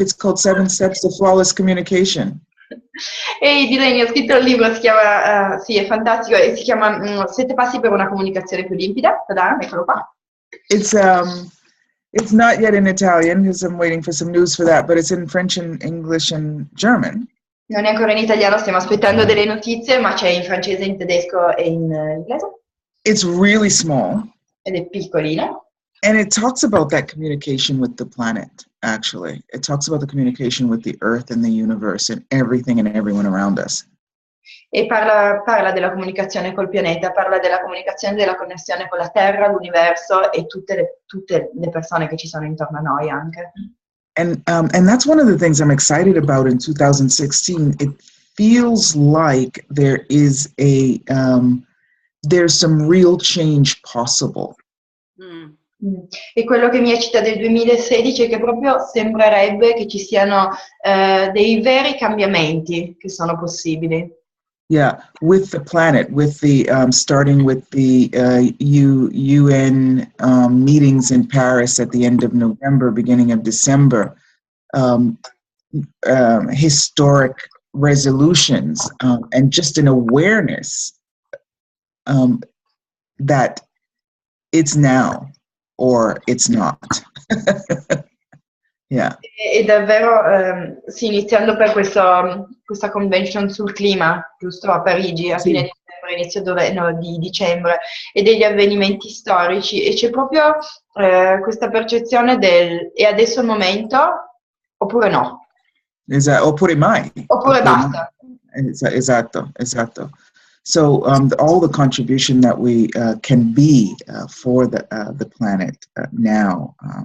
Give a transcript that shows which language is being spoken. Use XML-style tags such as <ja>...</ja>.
<en>It's called 7 Steps to Flawless Communication.</en> <it>E Delany, ho scritto il libro, si chiama, sì, è fantastico, e si chiama 7 passi per una comunicazione più limpida. Tada, eccolo qua.</it> <en>It's not yet in Italian because I'm waiting for some news for that, but it's in French and English and German.</en> <it>Non è ancora in italiano, stiamo aspettando delle notizie, ma c'è in francese, in tedesco e in inglese.</it> <en>It's really small.</en> <it>Ed è piccolino.</it> <en>And it talks about that communication with the planet, actually. It talks about the communication with the earth and the universe and everything and everyone around us.</en> <it>E parla della comunicazione col pianeta, parla della comunicazione, della connessione con la Terra, l'universo e tutte le persone che ci sono intorno a noi anche.</it> <en>And that's one of the things I'm excited about in 2016. It feels like there is there's some real change possible. Mm.</en> <it>E quello che mi eccita del 2016 è che proprio sembrerebbe che ci siano dei veri cambiamenti che sono possibili.</it> <en>Yeah, with the planet, with the starting with the UN meetings in Paris at the end of November, beginning of December, historic resolutions, and just an awareness that it's now or it's not. Yeah.</en> <it>E davvero, sì, iniziando per questa convention sul clima, giusto a Parigi, a fine dicembre, inizio di dicembre, e degli avvenimenti storici, e c'è proprio questa percezione del e adesso è il momento, oppure no. Oppure mai. Oppure basta. Esatto.</it> <en>So all the contribution that we can be for the planet now.</en>